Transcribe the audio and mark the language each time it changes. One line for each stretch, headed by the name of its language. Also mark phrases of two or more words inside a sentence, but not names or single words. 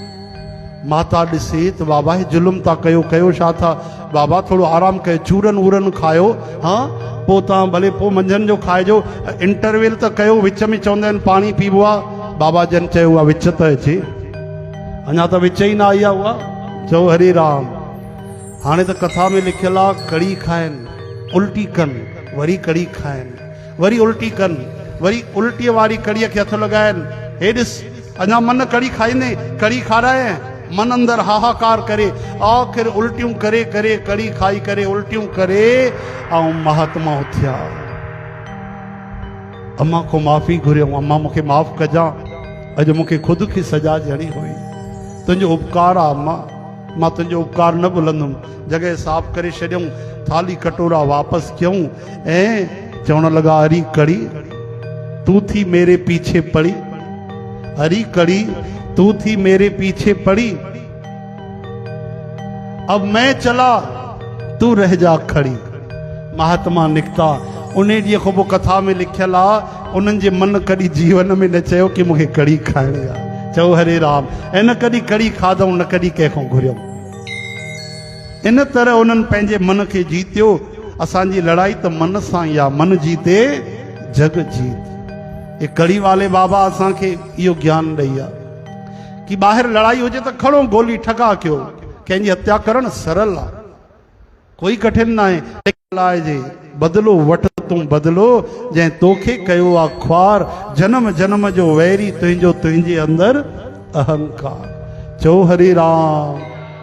Sindhi: माता ॾिसे त बाबा हे जुल्म था कयो छा था? बाबा थोड़ो आराम कयो, चूरन वूरन खायो। हाँ पोइ तव्हां भले पोइ मंझंदि जो खाइजो। इंटरवेल त कयो, विच में चवंदा आहिनि पाणी पीबो आहे। बाबा जन चयो उहा विच त अचे, अञा त विच ई न आई आहे। उहा चओ हरे राम। हाणे त कथा में लिखियल आहे कड़ी खाइनि उल्टी कनि वरी कड़ी खाइनि वरी उल्टी कनि वरी उल्टीअ वारी कड़ीअ खे हथ लॻाइनि। हे ॾिस अञा मन कड़ी खाईंदे कड़ी खाराए मन अंदर हाहाकार करे आख़िर उल्टियूं करे करे कड़ी खाई करे उल्टियूं करे ऐं महात्मा उथिया। अम्मा को माफ़ी घुरियऊं, अम्मा मूंखे माफ़ कजां, अॼु मूंखे ख़ुदि खे सजा ॾियणी हुई। तुंहिंजो उपकार आहे अम्मा, मां तुंहिंजो उपकार न भुलंदुमि। जॻह साफ़ करे छॾियऊं, थाली कटोरा वापसि कयूं ऐं चवण लॻा
Hindi: हरी कड़ी तू थी मेरे पीछे पड़ी, हरी कड़ी तू थी मेरे पीछे पड़ी, अब मैं चला तू रह जा खड़ी।
Sindhi: महात्मा निकिता। उन ॾींहं खां पोइ कथा में लिखियल आहे उन्हनि जे मन कॾहिं जीवन में न चयो कि मूंखे कड़ी खाइणी आहे। चओ हरे राम। ऐं न कॾहिं कड़ी खाधऊं न कॾहिं कंहिंखां घुरियऊं। इन तरह उन्हनि पंहिंजे मन खे जीतियो। असांजी लड़ाई त मन सां ई आहे,
Hindi: मन जीते जग जीत।
Sindhi: ये कड़ी वाले बाबा असांखे इहो ज्ञान ॾेई आहे कि ॿाहिरि लड़ाई हुजे त खणो गोली ठगा कयो, कंहिंजी हत्या करणु सरल आहे, कोई कठिन न आहे। जे बदिलो वठ तूं बदिलो जंहिं तोखे कयो आहे ख्वार, जन्म जन्म जो वैरी तुंहिंजो तुंहिंजे अंदर अहंकार। चओ हरे राम।